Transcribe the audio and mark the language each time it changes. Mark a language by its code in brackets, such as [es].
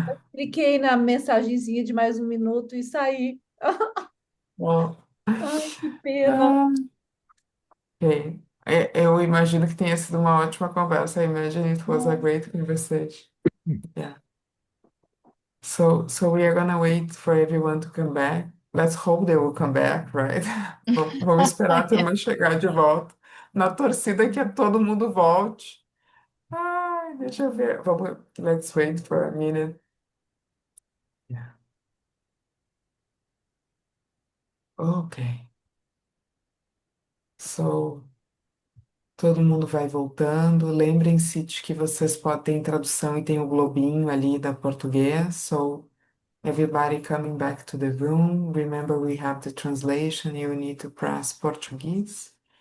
[pt] cliquei na mensagenzinha de mais um minuto e saí. [en] Well, [pt] Ai, que pena. [en] ah, okay. [pt] Eu imagino que tenha sido uma ótima conversa. [en] I imagine it was a great conversation. Yeah. So we are gonna wait for everyone to come back. Let's hope they will come back, right? [pt] Vamos esperar a turma chegar de volta. Na torcida que todo mundo volte. Ai, deixa eu ver. [en] Let's wait for a minute. Yeah. Okay. [pt] So, todo mundo vai voltando. Lembrem-se de que vocês podem ter tradução e tem o globinho ali da português. [en] So, everybody coming back to the room. Remember, we have the translation. You need to press Portuguese.